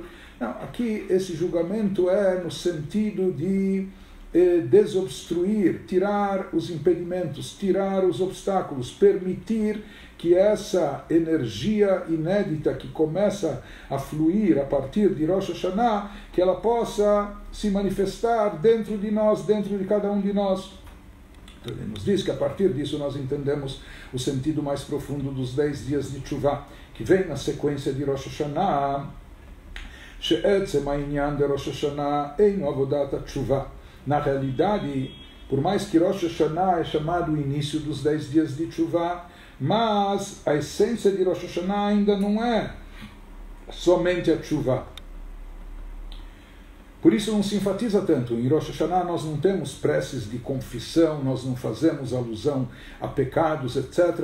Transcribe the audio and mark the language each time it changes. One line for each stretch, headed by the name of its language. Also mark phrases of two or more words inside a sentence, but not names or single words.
Portuguese: Não, aqui esse julgamento é no sentido de desobstruir, tirar os impedimentos, tirar os obstáculos, permitir que essa energia inédita que começa a fluir a partir de Rosh Hashanah, que ela possa se manifestar dentro de nós, dentro de cada um de nós. Então ele nos diz que a partir disso nós entendemos o sentido mais profundo dos 10 dias de Teshuvah, que vem na sequência de Rosh Hashanah,
Hebrew: שעצם הענין דראש השנה אינו עבודת התשובה.
Portuguese: Na realidade, por mais que Rosh Hashanah é chamado o início dos 10 dias de Teshuvah, mas a essência de Rosh Hashanah ainda não é somente a Teshuvah. Por isso não se enfatiza tanto. Em Rosh Hashanah nós não temos preces de confissão, nós não fazemos alusão a pecados, etc.